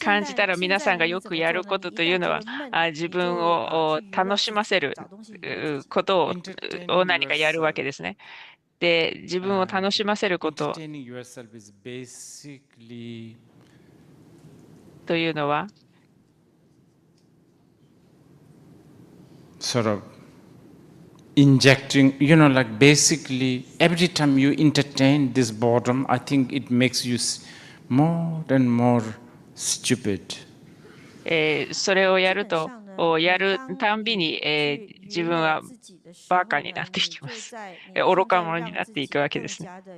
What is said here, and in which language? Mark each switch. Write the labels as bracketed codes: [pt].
[ja] 感じたら皆さんがよくやることというのは自分を楽しませることを何かやるわけですね。で、自分を楽しませることと [en] Entertaining yourself is basically [ja] いうのは [en] sort of injecting, you know, like basically every time you entertain this boredom, I think it makes you more and more stupid. [ja] それをやると、やるたんびに、自分はバカになっていきます。愚か者になっていくわけですね。